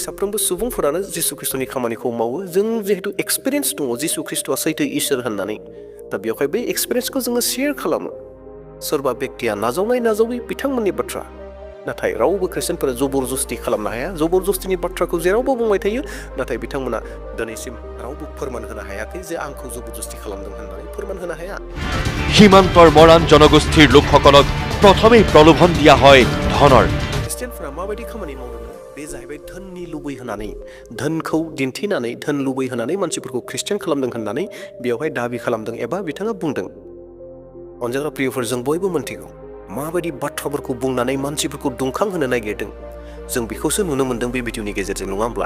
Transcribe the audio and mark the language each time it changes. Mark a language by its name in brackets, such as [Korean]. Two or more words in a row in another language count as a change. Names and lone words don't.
[Bodo] साफ्रोमबो सुबुंफोरानो जिसु ख्रिस्ट'नि खामानिखौ मावो जों जिहेतु एक्सपिरियेन्स दङ जिसु ख्रिस्ट'आ सैथो इसोर होननानै दा बेवहाय बे एक्सपिरियेन्सखौ जोङो शेयार खालामो सोरबा बेक्तिया नाजावै बिथांमोननि बाथ्रा नाथाय रावबो ख्रिस्टियानफोरा जबरदस्ति खालामनो हाया जबरदस्तिनि बाथ्राखौ जेरावबो बुंबाय थायो नाथाय बिथांमोना दिनैसिम रावबो फोरमान होनो हायाखै जे आंखौ जबरदस्ति खालामदों होननानै फोरमान होनो हाया [Assamese] সীমান্তৰ মৰাণ জনগোষ্ঠীৰ লোকসকলক প্ৰথমেই প্ৰলোভন দিয়া হয় ধনৰ [Bodo] খ্रिस्टियानफोरा माबायदि खामानि मावदों बे जाहैबाय धोननि लुबैहोनानै धोनखौ दिन्थिनानै धोन लुबैहोनानै मानसिफोरखौ ख्रिस्टियान खालामदों होननानै बेवहाय दाबि खालामदों एबा बिथाङा बुंदों अनजाग्रा प्रियफोर जों बयबो मोनथिगौ माबायदि बाथ्राफोरखौ बुंनानै मानसिफोरखौ दुंखांहोनो नागिरदों जों बेखौसो नुनो मोन्दों बे भिडिअनि गेजेरजों नङा होमब्ला